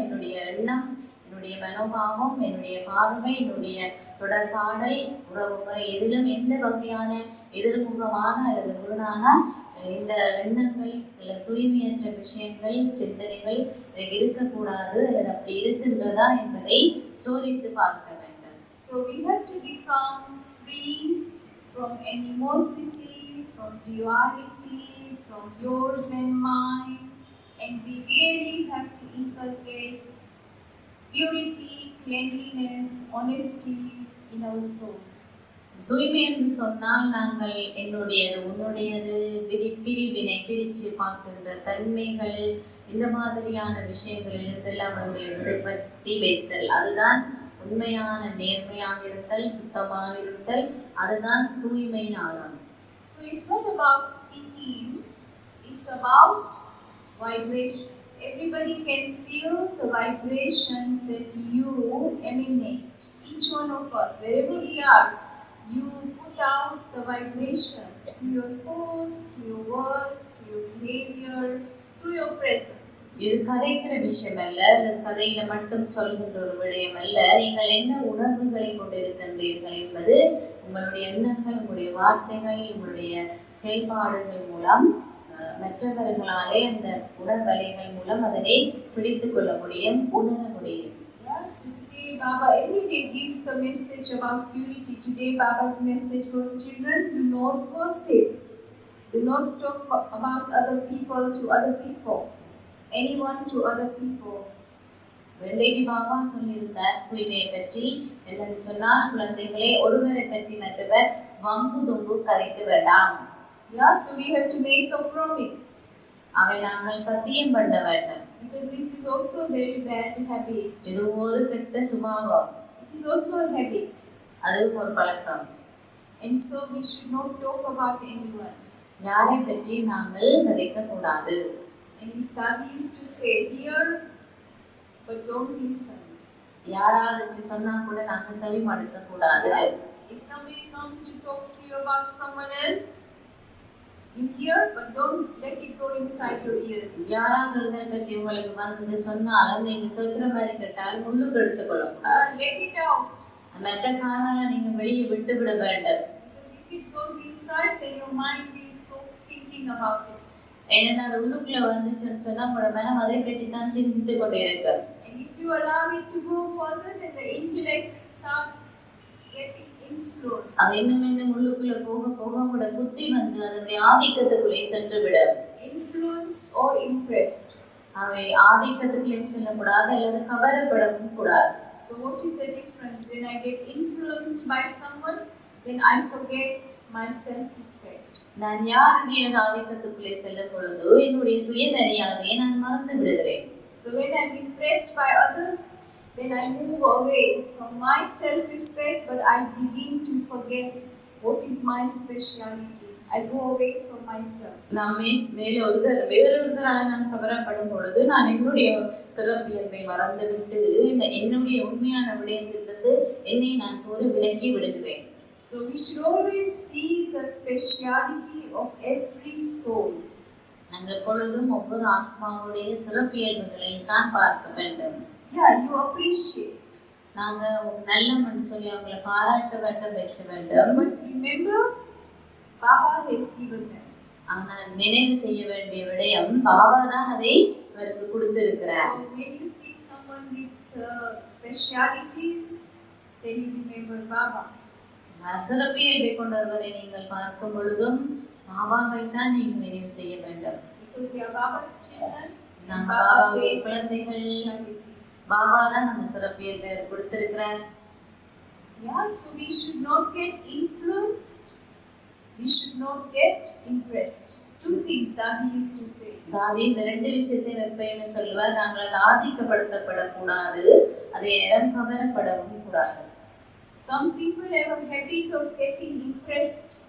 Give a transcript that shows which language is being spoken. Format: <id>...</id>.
<ta>என்னுடைய எண்ணம், என்னுடைய மனோபாவம், என்னுடைய பார்வை, என்னுடைய தொடர்பாடல், உறவு முறை, எதிலும் எந்த வகையான எதிர்முகமான அல்லது முரணான இந்த எண்ணங்கள் தூய்மையற்ற விஷயங்கள், சிந்தனைகள் இருக்கக்கூடாது அல்லது அப்படி இருக்கின்றதா என்பதை சோதித்து பார்க்க வேண்டும்.</ta> <en>So we have to become free from animosity, from duality, from yours and mine, and we really have to inculcate purity, cleanliness, honesty in our soul.</en> <ta>தூய்மை என்று சொன்னால் நாங்கள் என்னுடையது உன்னுடையது பிரிவினை பிரித்து பார்க்கின்ற தன்மைகள், இந்த மாதிரியான விஷயங்களில் இருந்தெல்லாம் அவர்களை விடுபட்டி வைத்தல், அதுதான் உண்மையான நேர்மையாக இருத்தல், சுத்தமாக இருத்தல், அதுதான் தூய்மையின் ஆழம்.</ta> <en>So it's not about speaking, it's about vibrations. Everybody can feel the vibrations that you emanate, each one of us, wherever we are. You put out the vibrations through your thoughts, through your words, through your behavior, through your presence.</en> <ta>இது கதைக்கிற விஷயம் அல்ல, அல்லது கதையில மட்டும் சொல்கின்ற ஒரு விடயம் அல்ல. நீங்கள் என்ன உணர்வுகளை கொண்டிருக்கின்றீர்கள் என்பது உங்களுடைய எண்ணங்கள், உங்களுடைய வார்த்தைகள், உங்களுடைய செயல்பாடுகள் மூலம் மற்றவர்களாலே அந்த உணர்வலைகள் மூலம் அதனை பிடித்து கொள்ள முடியும், உணர முடியும்.</ta> <en>Yes, today Baba every day gives the message about purity. Today Baba's message was, children, do not gossip. Do not talk about other people to other people. Anyone to other people.</en> <ta>வெள்ளைக்கு Baba சொல்லியிருந்தார் தூய்மையை பற்றி. என்னன்னு சொன்னால், குழந்தைகளே, ஒருவரை பற்றி மற்றவர் வம்பு தும்பு கதைக்க வேண்டாம்.</ta> <en>Yeah, so we have to make a promise.</en> <ta>அவை நாங்கள் சத்தியம் பண்ண வேண்டும்.</ta> <en>Because this is also a very bad habit.</en> <ta>இது ஒரு கெட்ட சுபாவம்.</ta> <en>It is also a habit.</en> <ta>அது ஒரு பழக்கம்.</ta> <en>And so we should not talk about anyone.</en> <ta>யாரை பற்றி நாங்கள் கதைக்க கூடாது.</ta> <en>And if Daddy used to say, hear but don't listen.</en> <ta>யாராவது இப்படி சொன்னா கூட நாங்க செவி மடுக்க கூடாது.</ta> <en>If somebody comes to talk to you about someone else, you hear but don't let it go inside your ears.</en> <ta>யாராவது ஒருவரை பற்றி உங்களுக்கு வந்து சொன்னாலும் நீங்க கேட்கிற மாதிரி கேட்டால் உள்ளுக்கு எடுத்துக்கொள்ள கூடாது.</ta> <en>Let it out.</en> <ta>மற்ற காதால நீங்க வெளியே விட்டு விட வேண்டும்.</ta> <en>Because if it goes inside, then your mind is thinking about it.</en> <ta>ஏன்னா அது உள்ளுக்குள்ள வந்துச்சுன்னு சொன்னா உங்களோட மனம் அதை பற்றி தான் சிந்தித்து கொண்டே இருக்கு.</ta> <en>And if you allow it to go further, then the intellect will start getting influence.</en> <ta>அது இன்னும் உள்ளுக்குள்ள போக போக உங்களோட புத்தி வந்து அதனுடைய ஆதிக்கத்துக்குள்ளே சென்று விடும்.</ta> <en>Influenced or impressed.</en> <ta>அவை ஆதிக்கத்துக்குள்ளேயும் செல்லக்கூடாது அல்லது கவரப்படவும் கூடாது.</ta> <en>So what is the difference? When I get influenced by someone, then I forget my self-respect.</en> <ta>நான் யாருடைய ஆதிக்கத்துக்குள்ளே செல்லும் பொழுது என்னுடைய சுயமரியாதையை நான் மறந்து விடுகிறேன்.</ta> <en>So when I'm impressed by others, then I move away from my self-respect, but I begin to forget what is my speciality. I go away from myself.</en> <ta>நாமே வேறொருத்தரால நான் கவரப்படும் பொழுது நான் என்னுடைய சிறப்பியல்பை மறந்துவிட்டு என்னுடைய உண்மையான விடயத்திலிருந்து என்னை நான் தூர விலக்கி விடுகிறேன்.</ta> <en>So we should always see the speciality of every soul.</en> <ta>நாங்கள் எப்பொழுதும் ஒவ்வொரு ஆத்மாவுடைய சிறப்பியல்புகளை தான் பார்க்க வேண்டும்.</ta> <en>Yeah, you appreciate.</en> <ta>நாங்க நல்லவன்னு சொல்லி அவங்களை பாராட்ட வேண்டும், வச்ச வேண்டும்.</ta> <en>But remember, Baba has given them.</en> <ta>ஆனால் நினைவு செய்ய வேண்டிய விடயம் பாபா தான் அதை அவருக்கு கொடுத்திருக்கிறார்.</ta> <en>So when you see someone with specialities, then you remember Baba.</en> <ta>சிறப்பியல்பை கொண்டவரை நீங்கள் பார்க்கும் பொழுதும் பாபாவை தான் நீங்கள் நினைவு செய்ய வேண்டும்.</ta> <en>Because you are Baba's children.</en> <ta>நாங்கள் பாபாவுடைய குழந்தைகள். பாபா தான் நம்ம சிறப்பியல்பை கொடுத்திருக்கிறார்.</ta> <en>Yeah, so we should not get influenced. We should not get impressed. Two things that he used to say.</en> <ta>தாதி இந்த ரெண்டு விஷயத்தையும் எப்பயுமே சொல்லுவார். நாங்கள் ஆதிக்கப்படுத்தப்படக்கூடாது, அதே நேரம் கவரப்படவும் கூடாது.</ta> <en>Some people have a habit of getting impressed.</en>